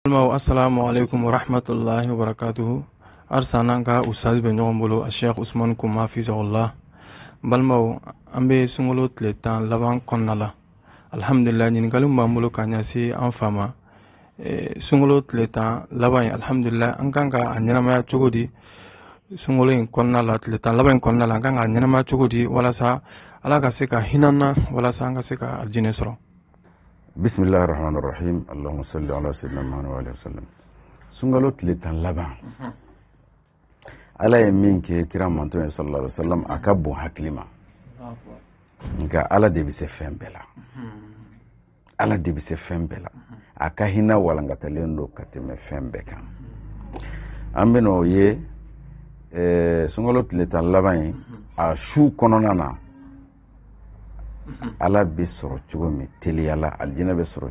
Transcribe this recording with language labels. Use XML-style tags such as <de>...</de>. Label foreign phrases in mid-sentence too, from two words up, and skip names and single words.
<ar>السلام عليكم ورحمة الله وبركاته.</ar> <bm>Arsananga ustaz be ɲɔgɔn bolo a Sheikh Usman Kuma fizahullah. Balmaw an bɛ sunkalo tile 10 laban kɔnɔna la. Alhamdulillah ɲininkali b'an bolo ka ɲɛsin an fa ma. Sunkalo tile 10 laban in alhamdulillah an kan ka a ɲɛnamaya cogo di? Sunkalo in kɔnɔna la tile 10 laban in kɔnɔna la an kan ka a ɲɛnamaya cogo di walasa Ala ka se ka hinana walasa an ka se ka aljinɛ sɔrɔ.</bm> <ar>بسم الله الرحمن الرحيم اللهم صل على سيدنا محمد وآله وسلم.</ar> <bm>Sunkalo tile 10 laban. Ala ye min kɛ kira manto ye</bm> <ar>صلى الله عليه وسلم</ar> <bm>a ka bon hakili ma. Nka Ala de bɛ se fɛn bɛɛ la. Ala de bɛ se fɛn bɛɛ la. A ka hinɛ walankatalen don ka tɛmɛ fɛn bɛɛ kan. An bɛ n'o ye sunkalo tile 10 laban in a su kɔnɔna na Ala bɛ sɔrɔ cogo min teliyala aljinɛ bɛ sɔrɔ</bm>